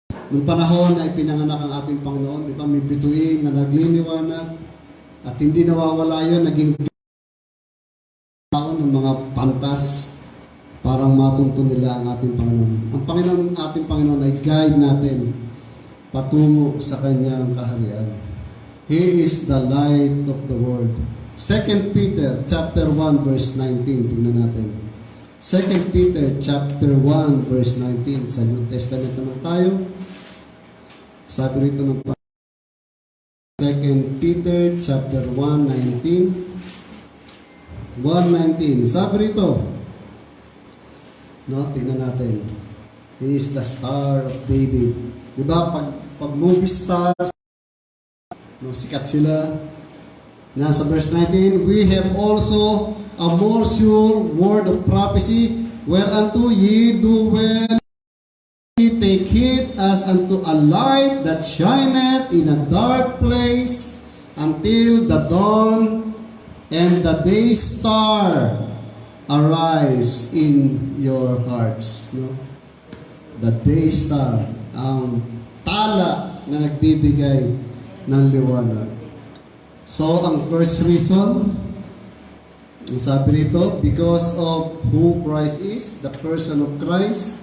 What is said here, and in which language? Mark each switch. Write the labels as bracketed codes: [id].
[tl] Nung panahon ay pinanganak ang ating Panginoon, di ba, may bituin na nagliliwanag at hindi nawawala yun, naging taon ng mga pantas parang matunto nila ang ating Panginoon. Ang Panginoon, ating Panginoon ay guide natin patungo sa kanyang kaharian. [en] He is the light of the world. [tl] 2 Peter chapter 1 verse 19, tingnan natin. 2 Peter chapter 1 verse 19, sa New Testament naman tayo. Sabi rito ng 2 Peter chapter 1:19. 1:19. Sabi rito, tingnan natin. [en] He is the star of David. [tl] Diba, pag movie stars, sikat sila. Nasa verse 19, [en] we have also a more sure word of prophecy, whereunto ye do well take heed as unto a light that shineth in a dark place until the dawn and the day star arise in your hearts. [tl] The day star, ang tala na nagbibigay ng liwanag. So, ang first reason, sabi rito, [en] because of who Christ is, the person of Christ.